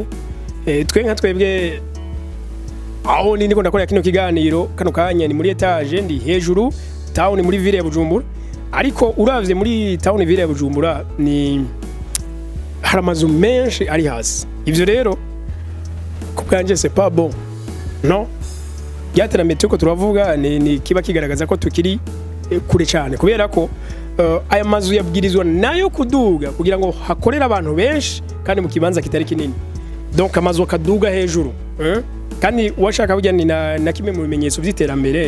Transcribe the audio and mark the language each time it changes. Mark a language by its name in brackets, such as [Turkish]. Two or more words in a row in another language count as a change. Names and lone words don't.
[Rundi] Twebwe aho niko ndakora kino kiganiro kano kanya ni muri etage ndi hejuru town muri ville ya Bujumbura, ariko uravye muri town ville ya Bujumbura ni haramazu menshi ari hasi. Ivyo rero kubwanje [French] c'est pas bon no, [Rundi] byatera tuko turavuga ni kiba kigaragaza ko tukiri kure cyane, kubera ko aya mazu yabwirizwa nayo kuduga kugira ngo hakorera abantu benshi kandi mu kibanza kitari kinini. Donc amazu akaduga hejuru kandi washaka kujya na kimwe mu bimenyetso by'iterambere.